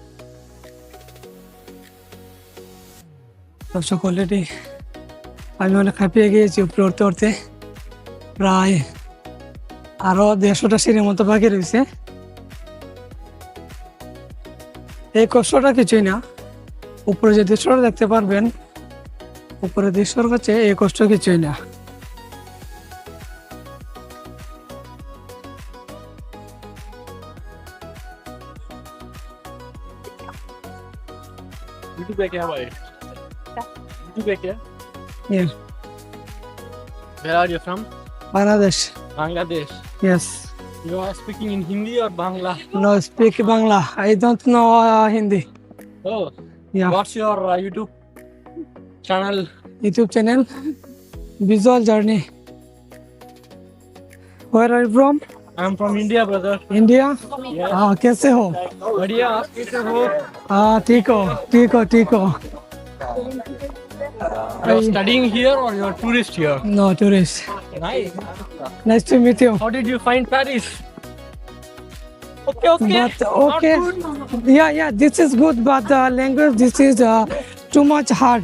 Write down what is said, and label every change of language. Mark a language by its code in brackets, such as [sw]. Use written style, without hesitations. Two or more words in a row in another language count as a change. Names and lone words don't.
[bn] দর্শক অলরেডি আমি অনেক হাঁপিয়ে গিয়েছি উপরে উঠতে উঠতে। প্রায় আরো 150টা সিঁড়ির মতো বাকি রয়েছে। এই কষ্টটা কিছুই না, উপরে যে দৃশ্যটা দেখতে পারবেন, উপরে দৃশ্যর কাছে এই কষ্ট কিছুই না। [hi] YouTube पे क्या भाई? YouTube पे क्या? [en] Yes, Where are you from? Bangladesh. Bangladesh. Yes. You are speaking in Hindi or Bangla? No, speak Bangla. I don't know Hindi. Oh, Yeah. what's your YouTube channel? YouTube channel, Visual Journey. Where are you from? I'm from India, brother. India. Yeah. [hi] कैसे हो? बढ़िया, आप कैसे हो? ठीक हो. [en] You're studying here or you're tourist here? No, tourist. Nice. Nice to meet you. How did you find Paris? Okay. But Not okay. good. Yeah, this is good, but the language, this is too much hard.